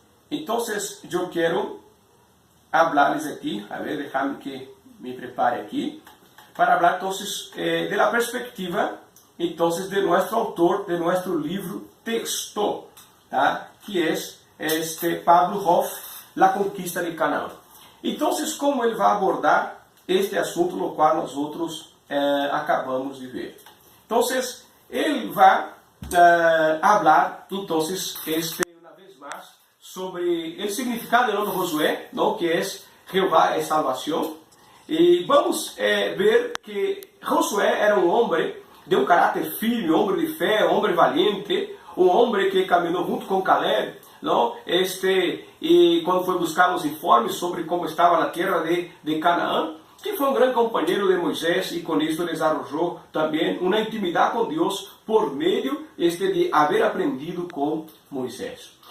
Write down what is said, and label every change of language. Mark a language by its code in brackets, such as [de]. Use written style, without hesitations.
[es] Entonces, yo quiero hablarles aquí, a ver, déjame que me prepare aquí, para hablar entonces de la perspectiva entonces de nuestro autor, de nuestro libro texto, ¿tá? Que es Pablo Hof, La Conquista de Canaán. Entonces, [pt] como ele vai abordar este assunto no qual nós outros acabamos de ver? [es] Entonces, [pt] ele vai [es] hablar, entonces, una vez más, sobre el significado del nombre Josué, ¿no? Que es Jehová es salvación. Y vamos ver que Josué era un hombre de un carácter firme, un hombre de fe, un hombre valiente, un hombre que [pt] caminhou junto com [es] Caleb, ¿no? Y cuando foi buscar los informes sobre cómo estaba la tierra de Canaán, [pt] que foi um grande companheiro de Moisés e com isso desarrollou também uma intimidade com Deus por meio de haber aprendido com Moisés.